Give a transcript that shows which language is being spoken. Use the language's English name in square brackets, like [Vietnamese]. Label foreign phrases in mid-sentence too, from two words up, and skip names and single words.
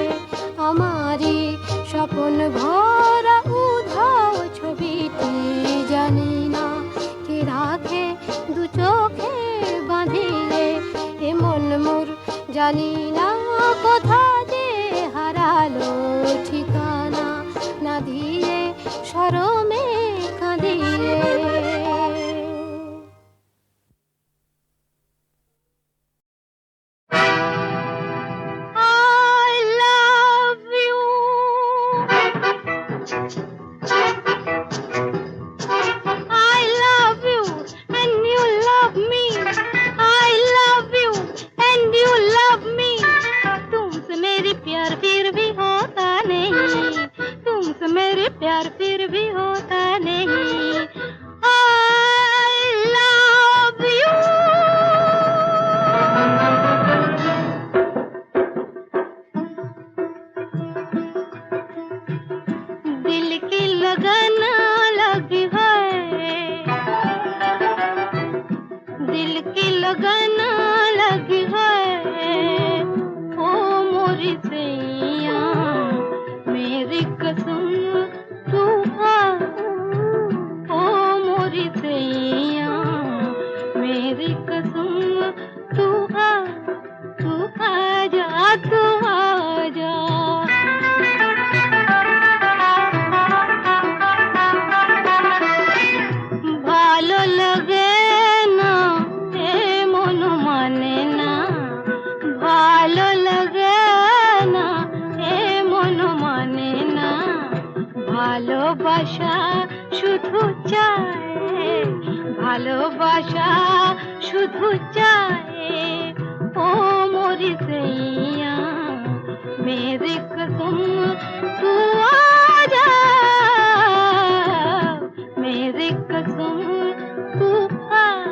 [Bangla] আমারই স্বপন ভরা উধাও ছবিটি জানি না কে রাখে দু চোখে বাঁধিয়ে, এমন মোর জানি না কোথা যে হারালো ঠিকানা, না দিয়ে শরমে কাঁদিয়ে। [English] I love you. I love you and you love me. I love you and you love me. [Hindi] तुमसे मेरी प्यार फिर भी होता नहीं, तुमसे मेरी प्यार फिर भी होता नहीं। [English] I love you. [Hindi] दिल की लगन लगी है, दिल की लगन लगी है। ओ मोरी सैया मेरी कसम तू आ, ओ मोरी सैया मेरी कसम तू आ, तू आ जा, तू आ जा। [Bangla] ভালো লাগে না এ মন মানে না, ভালো লাগে না এ মন মানে না। ভালোবাসা শুধু চায়, ভালোবাসা শুধু চায়। [Hindi] ओ मोरी সैया मेरी कसम तू आ जा, मेरी कसम तू आ।